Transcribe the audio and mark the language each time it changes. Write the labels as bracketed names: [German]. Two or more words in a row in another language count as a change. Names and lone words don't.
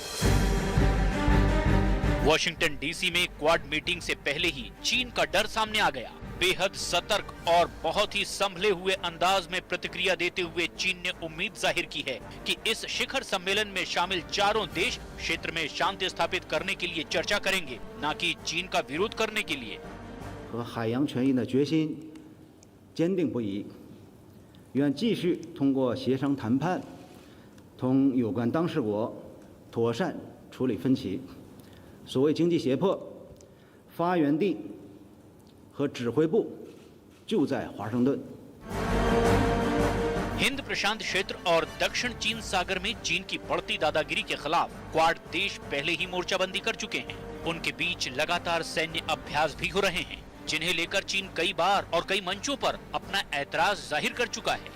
[Hindi] वॉशिंगटन डीसी में क्वाड मीटिंग से पहले ही चीन का डर सामने आ गया। बेहद सतर्क और बहुत ही संभले हुए अंदाज में प्रतिक्रिया देते हुए चीन ने उम्मीद जाहिर की है कि इस शिखर सम्मेलन में शामिल चारों देश क्षेत्र में शांति स्थापित करने के लिए चर्चा करेंगे, न कि चीन का विरोध करने के लिए। [Chinese] 和海洋权益的决心坚定不移，愿继续通过协商谈判，同有关当事国妥善处理分歧。所谓经济胁迫，发源地和指挥部就在华盛顿。 [Hindi] हिंद प्रशांत क्षेत्र और दक्षिण चीन सागर में चीन की बढ़ती दादागिरी के खिलाफ क्वाड देश पहले ही मोर्चाबंदी कर चुके हैं। उनके बीच लगातार सैन्य अभ्यास भी हो रहे हैं, जिन्हें लेकर चीन कई बार और कई मंचों पर अपना ऐतराज जाहिर कर चुका है।